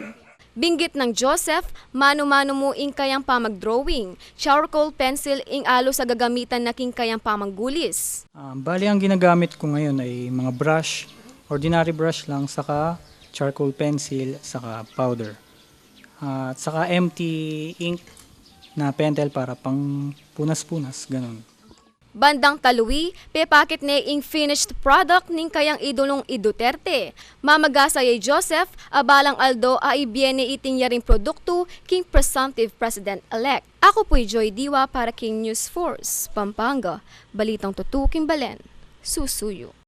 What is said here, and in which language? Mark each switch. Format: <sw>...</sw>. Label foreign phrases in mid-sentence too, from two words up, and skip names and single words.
<pam>Binggit ng Joseph, mano-mano mo ing kayang pamag-drawing,</pam> <en>charcoal pencil</en> <pam>ing alo sa gagamitan na king kayang pamanggulis.</pam> <tl>Bali ang ginagamit ko ngayon ay mga brush,</tl> <en>ordinary brush</en> <tl>lang, saka</tl> <en>charcoal pencil,</en> <tl>saka powder. At saka</tl> <en>empty ink</en> <tl>na pentel para pang punas-punas, ganun.</tl> <pam>Bandang Taluwi, pepakit ne ing</pam> <en>finished product</en> <pam>ning kayang idolong i Duterte. Mamagasa yay Joseph, abalang Aldo ay biene iting yaring produkto king</pam> <en>presumptive President-elect.</en> <tl>Ako po'y Joy Diwa para King News Force, Pampanga.</tl> <pam>Balitang tutuking Balen, susuyo.</pam>